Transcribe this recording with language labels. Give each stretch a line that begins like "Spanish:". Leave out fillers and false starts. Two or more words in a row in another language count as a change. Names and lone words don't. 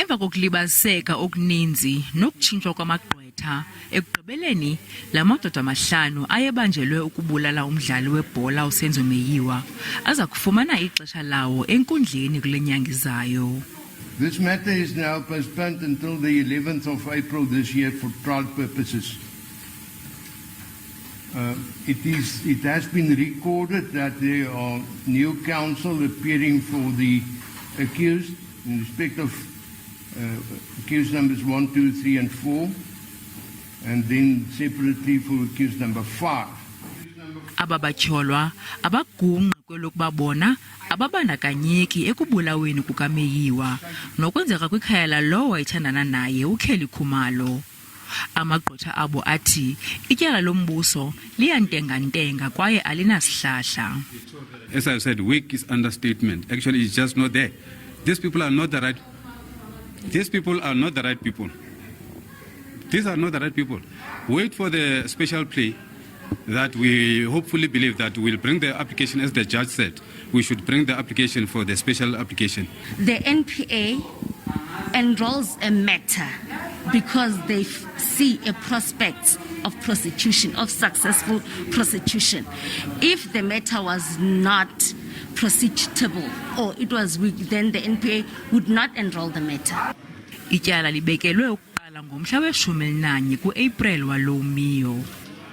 Xhosa: Emva kokulibaziseka okuninzi nokutshintshwa kwamagqwetha, ekugqibeleni la madoda amahlanu ayebanjelwe ukubulala umdlali webhola uSenzo Meyiwa aza kufumana ixesha lawo enkundleni kule nyanga izayo.
English: This matter is now postponed until the 11th of April this year for trial purposes. It has been recorded that there are new counsel appearing for the accused in respect of accused numbers 1, 2, 3 and 4, and then separately for accused number 5.
Xhosa: Ababathyolwa abagungqa kwelokuba bona ababandakanyeki ekubulaweni kukaMeyiwa nokwenzeka kwikhaya lowo wayethandana naye uKheli Khumalo. Amagqwetha abo athi ityala lombuso liyantengantenga kwaye alinasihlahla.
English: As I said, weak is understatement. Actually, it's just not there. These people are not the right. These people are not the right people. These are not the right people. Wait for the special plea that we hopefully believe that we'll bring the application, as the judge said. We should bring the application for the special application. The NPA enrolls a matter because they see a prospect of prosecution, of successful prosecution. If the matter was not prosecutable or it was weak, then the NPA would not enroll the matter.
Xhosa: Ityala libekelwe ukuqala ngomhla we-11 ku-April walo Meyiwa.